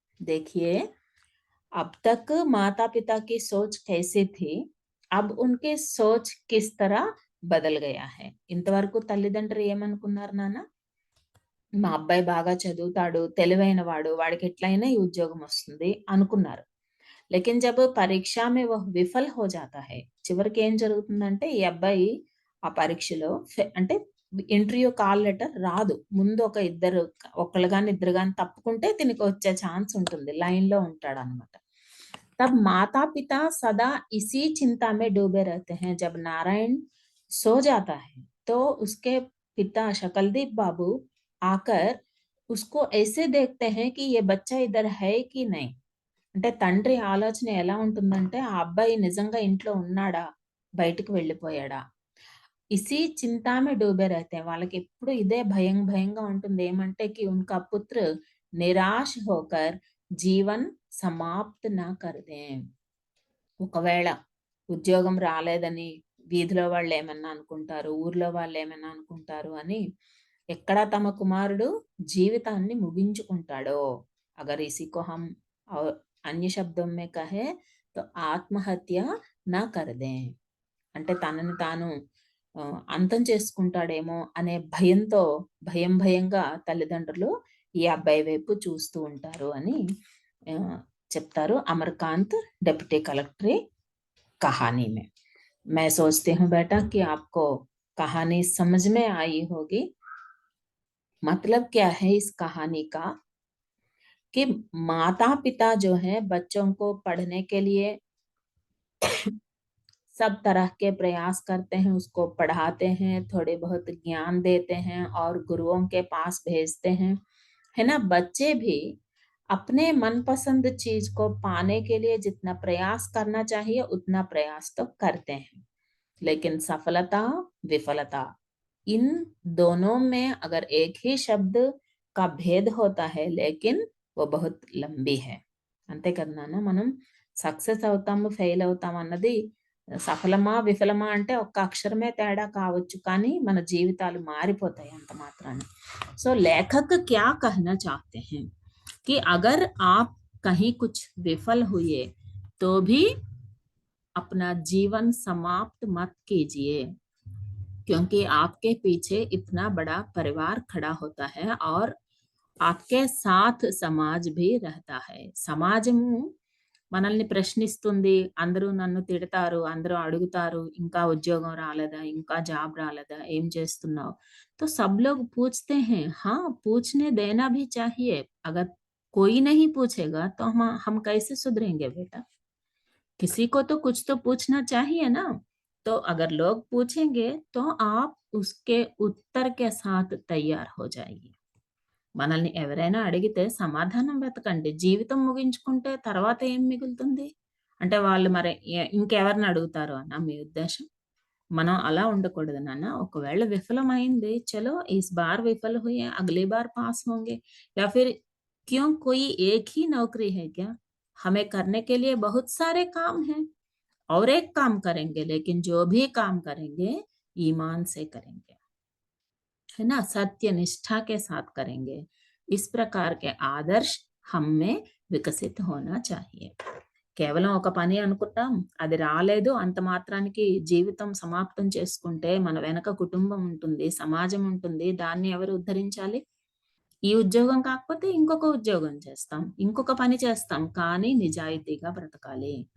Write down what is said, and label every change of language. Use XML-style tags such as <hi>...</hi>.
<hi>देखिए, अब तक माता पिता की सोच कैसी थी, अब उनकी सोच किस तरह బదల్ గయా హై.</hi> <te>ఇంతవరకు తల్లిదండ్రులు ఏమనుకున్నారు నాన్న, మా అబ్బాయి బాగా చదువుతాడు, తెలివైన వాడు, వాడికి ఎట్లయినా ఈ ఉద్యోగం వస్తుంది అనుకున్నారు.</te> <hi>लेकिन जब పరీక్ష में वह विफल हो जाता है,</hi> <te>చివరికి ఏం జరుగుతుందంటే ఈ అబ్బాయి ఆ పరీక్షలో అంటే ఇంటర్వ్యూ కాల్ లెటర్ రాదు. ముందు ఒకళ్ళు గాని ఇద్దరు గాని తప్పుకుంటే దీనికి వచ్చే ఛాన్స్ ఉంటుంది, లైన్ లో ఉంటాడు అనమాట.</te> <hi>तब माता पिता सदा इसी चिंता में डूबे रहते हैं. जब नारायण सो जाता है तो उसके पिता शकलदीप बाबू आकर उसको ऐसे देखते हैं कि ये बच्चा इधर है कि नहीं.</hi> <te>అంటే తండ్రి ఆలోచన ఎలా ఉంటుందంటే, ఆ అబ్బాయి నిజంగా ఇంట్లో ఉన్నాడా, బయటికి వెళ్ళిపోయాడా.</te> <hi>ఇసి చింతామే డూబే रहते हैं.</hi> <te>వాళ్ళకి ఎప్పుడు ఇదే భయంగా ఉంటుంది.</te> <hi>ఏమంటే కి ఉన్కా పుత్ర నిరాశ హోకర్ జీవన్ సమాప్త్ నా కర్ దే.</hi> <te>ఒకవేళ ఉద్యోగం రాలేదని వీధిలో వాళ్ళు ఏమన్నా అనుకుంటారు, ఊర్లో వాళ్ళు ఏమన్నా అనుకుంటారు అని ఎక్కడ తమ కుమారుడు జీవితాన్ని ముగించుకుంటాడో,</te> <hi>అగర్ ఇసికో హమ్ अन्य शब्दों में कहे तो ఆత్మహత్య నా కరదే,</hi> <te>అంటే తనని తాను అంతం చేసుకుంటాడేమో అనే భయంగా తల్లిదండ్రులు ఈ అబ్బాయి వైపు చూస్తూ ఉంటారు అని చెప్తారు అమర్కాంత్ डिप्टी कलेक्टर कहानी में.</te> <hi>मैं सोचती हूँ बेटा कि आपको कहानी समझ में आई होगी. मतलब क्या है इस कहानी का, कि माता पिता जो है बच्चों को पढ़ने के लिए सब तरह के प्रयास करते हैं, उसको पढ़ाते हैं, थोड़े बहुत ज्ञान देते हैं और गुरुओं के पास भेजते हैं, है ना। बच्चे भी अपने मनपसंद चीज को पाने के लिए जितना प्रयास करना चाहिए उतना प्रयास तो करते हैं, लेकिन सफलता विफलता इन दोनों में अगर एक ही शब्द का भेद होता है, लेकिन वो बहुत लंबी है।</hi> <te>అంతే కదా నాన్న, మనం సక్సెస్ అవుతాము ఫెయిల్ అవుతాం అన్నది సఫలమా విఫలమా అంటే ఒక్క అక్షరమే తేడా కావచ్చు, కానీ మన జీవితాలు మారిపోతాయి అంత మాత్రాన।</te> <hi>సో लेखक क्या कहना चाहते हैं कि अगर आप कहीं कुछ विफल हुए तो भी अपना जीवन समाप्त मत कीजिए, क्योंकि आपके पीछे इतना बड़ा परिवार खड़ा होता है और आपके साथ समाज भी रहता है।</hi> <te>సమాజము మనల్ని ప్రశ్నిస్తుంది, అందరూ నన్ను తిడతారు, అందరూ అడుగుతారు, ఇంకా ఉద్యోగం రాలేదా, ఇంకా జాబ్ రాలేదా, ఏం చేస్తున్నావు।</te> <hi>तो सब लोग पूछते हैं, हाँ पूछने देना भी चाहिए। अगर कोई नहीं पूछेगा तो हम कैसे सुधरेंगे बेटा। किसी को तो कुछ तो पूछना चाहिए ना। तो अगर लोग पूछेंगे तो आप उसके उत्तर के साथ तैयार हो जाइए।</hi> <te>మనల్ని ఎవరైనా అడిగితే సమాధానం వెతకండి। జీవితం ముగించుకుంటే తర్వాత ఏం మిగులుతుంది? అంటే వాళ్ళు మరి ఇంకెవరిని అడుగుతారు అనా మీ ఉద్దేశం? మనం అలా ఉండకూడదు నాన్న। ఒకవేళ విఫలమైంది,</te> <hi>చలో इस बार विफल हुए, अगली बार पास होंगे। या फिर क्यों, कोई एक ही नौकरी है क्या? हमें करने के लिए बहुत सारे काम हैं और एक काम करेंगे, लेकिन जो भी काम करेंगे ईमान से करेंगे, है ना, सत्य निष्ठा के साथ करेंगे। इस प्रकार के आदर्श हम में विकसित होना चाहिए।</hi> <te>కేవలం ఒక పని అనుకుంటాం, అది రాలేదు అంత మాత్రానికి జీవితం సమాప్తం చేసుకుంటే మన వెనక కుటుంబం ఉంటుంది, సమాజం ఉంటుంది, దాన్ని ఎవరు ఉద్ధరించాలి? ఈ ఉద్యోగం కాకపోతే ఇంకొక ఉద్యోగం చేస్తాం, ఇంకొక పని చేస్తాం, కానీ నిజాయితీగా బ్రతకాలి।</te>